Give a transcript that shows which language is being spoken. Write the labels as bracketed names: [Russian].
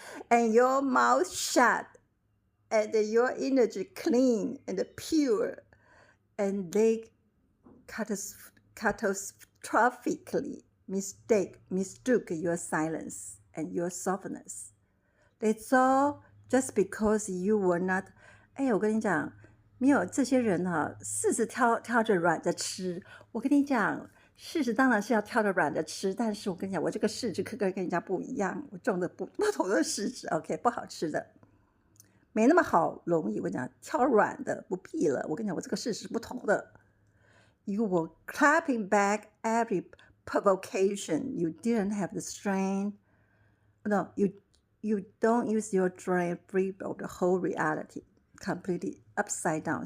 [English] And your mouth shut. And your energy clean and pure. And they catastrophically mistook your silence and your softness. They thought just because you were not, [Chinese] 我跟你讲，没有这些人哈，柿子挑着软的吃。我跟你讲，柿子当然是要挑的软的吃，但是我跟你讲，我这个柿子跟人家不一样，我种的不同的柿子 ，OK， 不好吃的，没那么好容易。我跟你讲，挑软的不必了。我跟你讲，我这个柿子是不同的。 [English] You were clapping back every provocation. You didn't have the strength. No, you don't use your strength free of the whole reality, completely upside down.